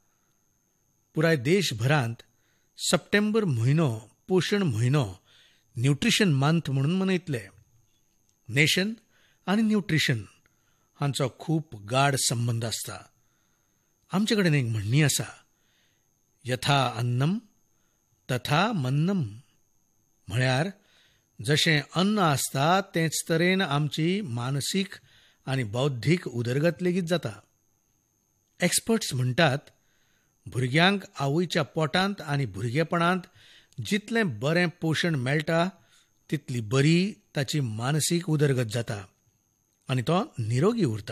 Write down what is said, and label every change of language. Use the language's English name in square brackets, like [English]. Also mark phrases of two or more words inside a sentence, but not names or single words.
[Konkani] पुराय देशभरांत सप्टेंबर म्हयनो पोशण म्हयनो [English] nutrition month [Konkani] म्हणून मनयतले. नेशन आनी न्यूट्रिशन हांचो खूब गाढ संबंद आसता. आमचे कडेन एक म्हणणी आसा, [Sanskrit] यथा अन्नम तथा मन्नम. [Konkani] म्हळ्यार जशें अन्न आसता तेच तरेन आमची मानसीक आनी बौद्धीक उदरगत लेगीत जाता. एक्सपर्ट्स म्हणटात, भुरग्यांक आवयच्या पोटांत आनी भुरगेपणांत जितलें बरें पोशण मेळटा तितली बरी ताची मानसीक उदरगत जाता आनी तो निरोगी उरता.